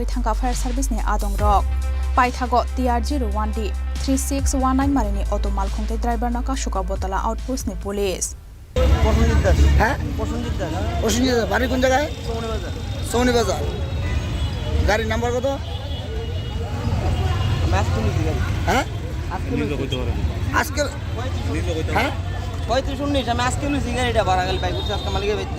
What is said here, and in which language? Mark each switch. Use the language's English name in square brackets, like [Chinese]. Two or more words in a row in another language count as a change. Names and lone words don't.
[Kok Borok] thangka [English] fire service [Kok Borok] ni adongrok paithago TR01D 3619 marini auto malkhungte driver naka shuka botala outpost ni police [Bangla] প্রসেনজিৎ বাড়ি কোন জায়গায়? সোনি বাজার। গাড়ির নাম্বার কত? হ্যাঁ আজকে হ্যাঁ 3519 আমি আজকে নিছি গাড়িটা ভাড়া গালি পাই করছি আজকে মালিকে বাইতে।